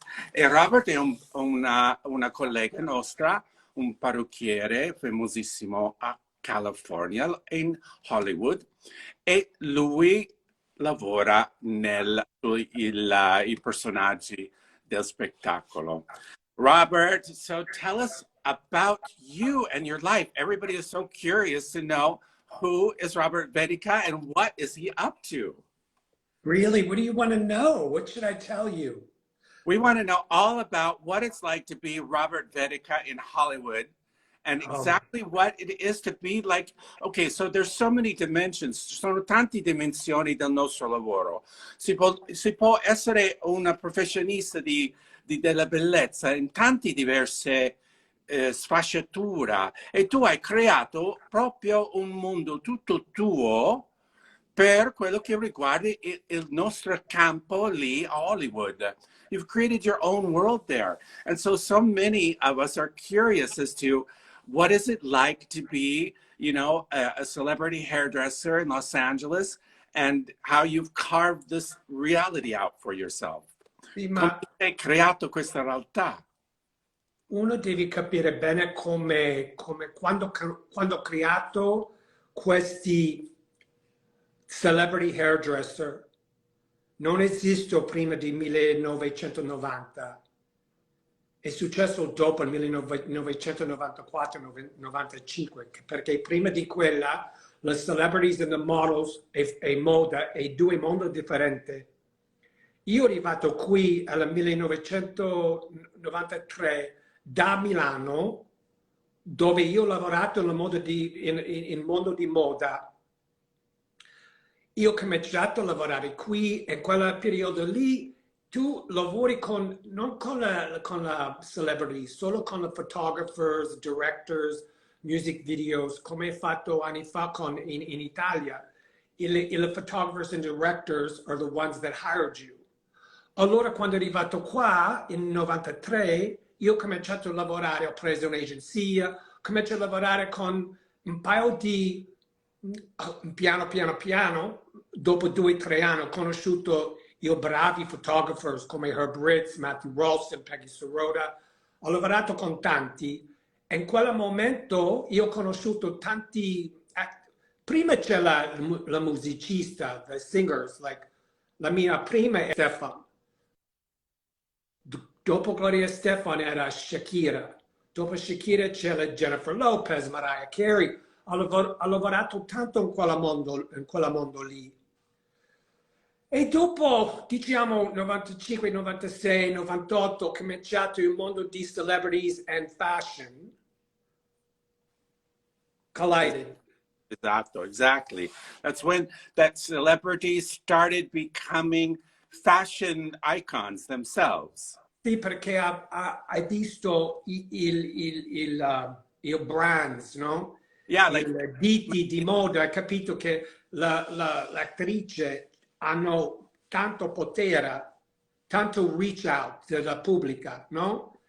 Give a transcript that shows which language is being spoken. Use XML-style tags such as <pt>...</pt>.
<it>E Robert è una collega nostra, un parrucchiere famosissimo a California, in Hollywood, e lui lavora i personaggi del spettacolo.</it> <en>Robert, so tell us about you and your life. Everybody is so curious to know who is Robert Vetica and what is he up to? Really? What do you want to know? What should I tell you? We want to know all about what it's like to be Robert Vetica in Hollywood and exactly what it is to be like. Okay, so there's so many dimensions,</en> <it>ci sono tante dimensioni del nostro lavoro. Si può essere una professionista della bellezza in tante diverse sfaccettature e tu hai creato proprio un mondo tutto tuo per quello che riguarda il nostro campo lì a Hollywood.</it> <en>You've created your own world there. And so many of us are curious as to what is it like to be, you know, a celebrity hairdresser in Los Angeles and how you've carved this reality out for yourself.</en> <it>Sì, Come ma hai creato questa realtà? uno deve capire bene come quando ho creato questi celebrity hairdresser non esisto prima di 1990. È successo dopo il 1994-95, perché prima di quella le celebrities e le models e moda è due mondi differenti. Io sono arrivato qui nel 1993 da Milano, dove io ho lavorato nel mondo di moda. Io ho cominciato a lavorare qui e in quel periodo lì tu lavori non con la celebrity, solo con i photographers, directors, music videos, come hai fatto anni fa in Italia.</it> <en>I photographers and directors are the ones that hired you.</en> <it>Allora quando è arrivato qua, nel 93, io ho cominciato a lavorare, ho preso un'agenzia, ho cominciato a lavorare con un paio di, piano, dopo 2 o 3 anni ho conosciuto i bravi photographers come Herb Ritz, Matthew Ralston, Peggy Sirota, ho lavorato con tanti e in quel momento io ho conosciuto tanti, prima c'è la musicista,</it> <en>the singers, like</en> <it>la mia prima è Stefani. Dopo Gloria Stefani era Shakira. Dopo Shakira c'era Jennifer Lopez, Mariah Carey. Ho lavorato tanto in quel mondo lì. E dopo, diciamo, 95, 96, 98, ho cominciato il mondo di</it> <en>celebrities and fashion. Collided. Exactly. That's when that celebrities started becoming fashion icons themselves.</en> <it>Sì, perché hai visto il brands, no?</it> <en>Yeah,</en> <it>Il ditti di moda, hai capito che l'attrice hanno tanto potere tanto reach out della pubblica, no?</it>